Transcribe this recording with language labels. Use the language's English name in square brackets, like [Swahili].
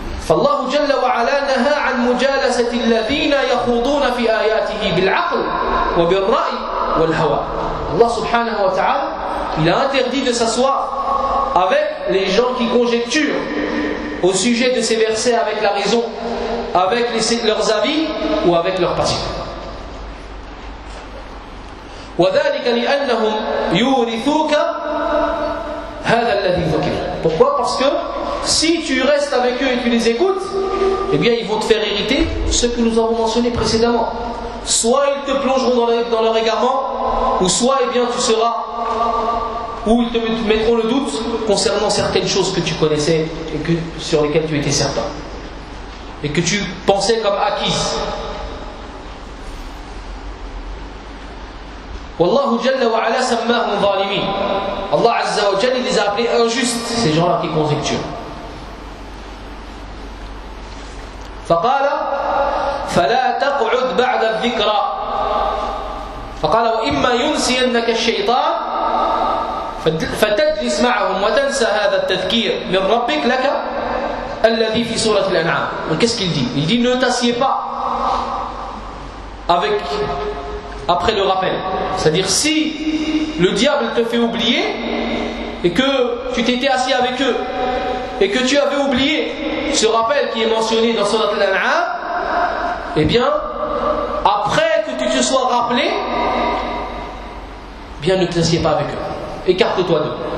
[Arabic] فَاللَّهُ جَلَّ وَعَلَى نَهَا عَنْ مُجَالَسَةِ الَّذِينَ يَخُوضُونَ فِي آيَاتِهِ بِالْعَقْلِ وَبِالْرَأِي وَالْهَوَى. [French] Allah subhanahu wa ta'ala il a interdit de s'asseoir avec les gens qui conjecturent au sujet de ces versets avec la raison, avec leurs avis ou avec leurs passions. [Arabic] وذلك لأنهم يورثوك هذا الذي ذكر. [French] Pourquoi? Parce que si tu restes avec eux et tu les écoutes, eh bien ils vont te faire hériter ce que nous avons mentionné précédemment. Soit ils te plongeront dans leur égarement, ou soit eh bien tu seras, ou ils te mettront le doute concernant certaines choses que tu connaissais et que sur lesquelles tu étais certain et que tu pensais comme acquises. [Arabic] والله جل وعلا سماهم ظالمين. الله عز وجل [French] les a appelés injustes, ces gens-là qui conjecturent. [Arabic] فقال فلا تقعد بعد الذكرى. فقال واما ينسينك الشيطان فتجلس معهم وتنسى هذا التذكير من ربك لك الذي في سوره الانعام. [French] Qu'est-ce qu'il dit? Il dit ne t'assieds pas avec après le rappel. C'est-à-dire, si le diable te fait oublier, et que tu t'étais assis avec eux, et que tu avais oublié ce rappel qui est mentionné dans Sourate Al-An'am, eh bien, après que tu te sois rappelé, bien ne t'assieds pas avec eux. Écarte-toi d'eux.